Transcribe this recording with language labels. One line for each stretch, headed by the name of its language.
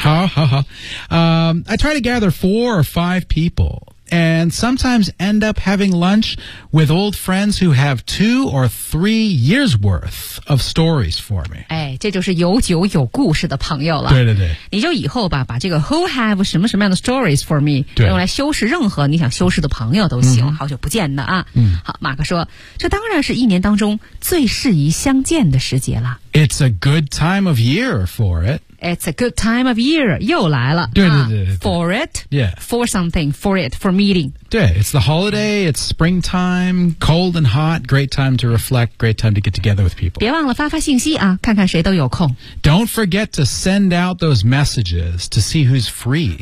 Chinese: 好好好、
English: I try to gather 4 or 5 peopleAnd sometimes end up having lunch with old friends who have 2 or 3 years worth of stories for me.
Chinese: 哎，这就是有酒有故事的朋友了。对对对，你就以后吧，把这个 who have 什么什么样的 stories for me 用来修饰任何你想修饰的朋友都行。好久不见的啊。嗯。好，马克说，这当然是一年当中最适宜相见的时节了。
English: It's a good time of year for it. It's a good time of year. 又来了。
Chinese: 对对 对, 对、
English: 啊。For it. Yeah. For something. For it. For meeting.
Chinese: 对
English: It's the holiday. It's springtime. Cold and hot. Great time to reflect. Great time to get together with people.
Chinese: 别忘了发发信息啊看看谁都有空。
English: Don't forget to send out those messages to see who's free.